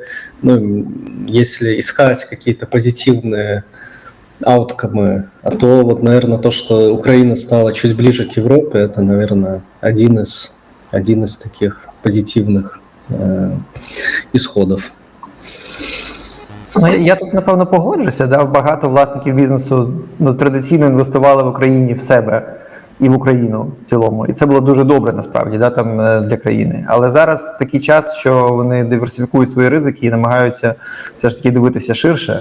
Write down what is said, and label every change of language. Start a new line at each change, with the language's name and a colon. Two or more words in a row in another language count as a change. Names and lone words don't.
Russian: Ну, если искать какие-то позитивные ауткомы, а то вот, наверное, то, что Украина стала чуть ближе к Европе, это, наверное, один из таких позитивных исходов.
Ukrainian: Ну, я тут, напевно, погоджуся.
Russian: Да?
Ukrainian: Багато власників бізнесу традиційно інвестували в Україні в себе і в Україну в цілому. І це було дуже добре, насправді, да, там, для країни. Але зараз такий час, що вони диверсифікують свої ризики і намагаються все ж таки дивитися ширше.